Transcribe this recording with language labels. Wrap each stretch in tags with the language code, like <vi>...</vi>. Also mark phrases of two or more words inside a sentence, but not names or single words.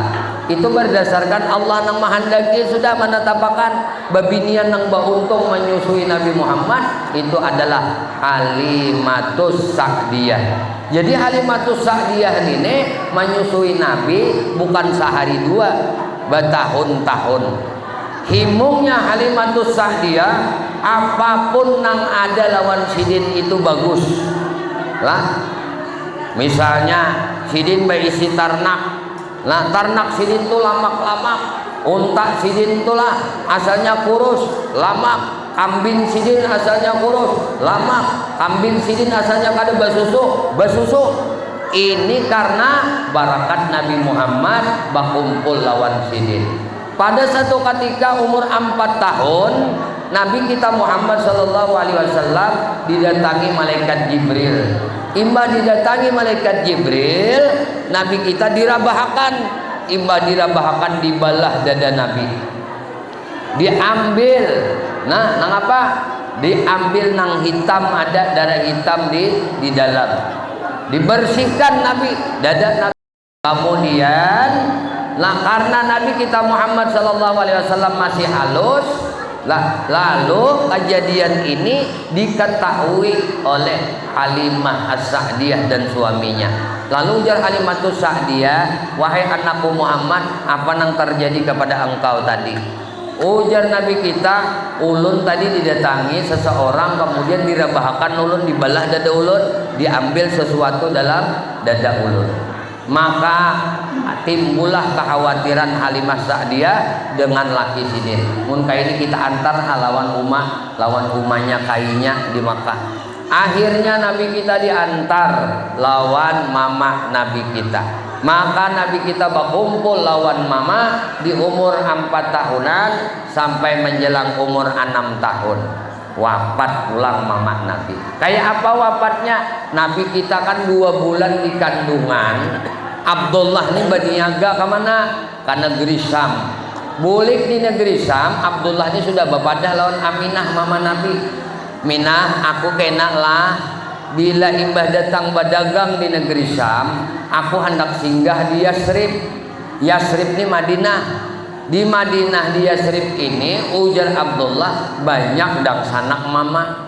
<id>Itu berdasarkan Allah yang menghendaki sudah menetapkan babinian yang beruntung menyusui Nabi Muhammad itu adalah Halimatus Sa'diyah. Jadi Halimatus Sa'diyah ini menyusui Nabi bukan sehari dua, bertahun-tahun. Himungnya Halimatus Sa'diyah, apapun yang ada lawan Sidin itu bagus lah. Misalnya Sidin berisi ternak, nah ternak Sidin itu lamak-lamak, unta Sidin itulah asalnya kurus, lamak. Kambing Sidin asalnya kurus, lamak. Kambing Sidin asalnya</id> <bjn>kada basusu.</bjn> <id>Ini karena barakat Nabi Muhammad bakumpul lawan Sidin. Pada satu ketika umur 4 tahun, Nabi kita Muhammad</id> <ar>صلى الله عليه وسلم</ar> <id>didatangi malaikat Jibril. Imba didatangi malaikat Jibril, Nabi kita dirabahakan. Imba dirabahakan di balah dada Nabi. Diambil. Nah, nang apa? Diambil nang hitam, ada darah hitam di dalam. Dibersihkan Nabi, dada Nabi. Kemudian karena Nabi kita Muhammad</id> <ar>صلى الله عليه وسلم</ar> <id>masih halus, lalu kejadian ini diketahui oleh Halimah As-Sa'diyah dan suaminya. Lalu ujar Halimatus Sa'diyah, wahai anakku Muhammad, apa yang terjadi kepada engkau tadi? Ujar Nabi kita, ulun tadi didatangi seseorang, kemudian dirabahakan ulun, dibalah dada ulun, diambil sesuatu dalam dada ulun. Maka timbullah kekhawatiran Halimah Sa'diyah dengan laki sini.</id> <bjn>Mun ini kita antar lawan umahnya kainya di Makkah.</bjn> <id>Akhirnya Nabi kita diantar lawan mama Nabi kita. Maka Nabi kita berkumpul lawan mama di umur 4 tahunan sampai menjelang umur 6 tahun. Wafat pulang mama Nabi. Kayak apa wafatnya? Nabi kita kan 2 bulan di kandungan. Abdullah ini berniaga ke mana? Ke negeri Syam. Bulik di negeri Syam, Abdullah ini sudah berpadah lawan Aminah mama Nabi. Minah, aku kena lah bila imbah datang berdagang di negeri Syam, aku hendak singgah di Yasrib. Yasrib ini Madinah. Di Madinah di Yasrib ini, ujar Abdullah,</id> <bjn>banyak dang sanak mama.</bjn>